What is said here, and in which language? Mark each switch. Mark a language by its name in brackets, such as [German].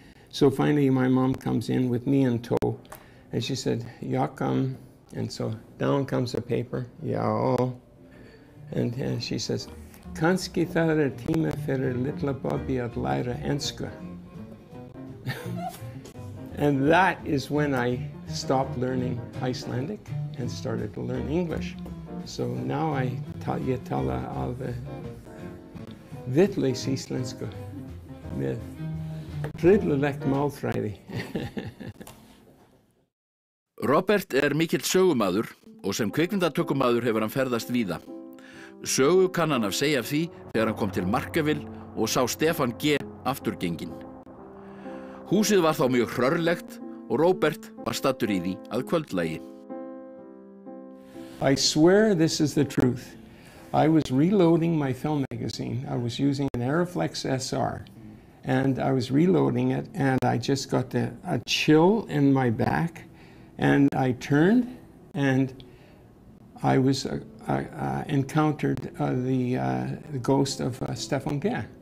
[English] So finally, my mom comes in with me in tow, and she said, "Joachim," and so down comes the paper, [Icelandic] "Ja," [English] and she says, [Icelandic] "Kanski það tíma fyrir litla Bobby að læra ensku." [English] And that is when I stopped learning Icelandic and started to learn English. So now [Icelandic] ég tala alveg vitlaus íslensku með hryllulegt málfræði. Robert er mikill sögumaður og sem kvikmyndatökumaður hefur hann ferðast víða. Sögu kann hann af segja af því þegar hann kom til Markaville og sá Stefán G. afturgenginn. Húsið var þá mjög hrörlegt og Robert var staddur í því að kvöldlagi. [English] I swear this is the truth. I was reloading my film magazine. I was using an Aeroflex SR, and I was reloading it, and I just got a chill in my back, and I turned, and I was encountered the ghost of Stefán G.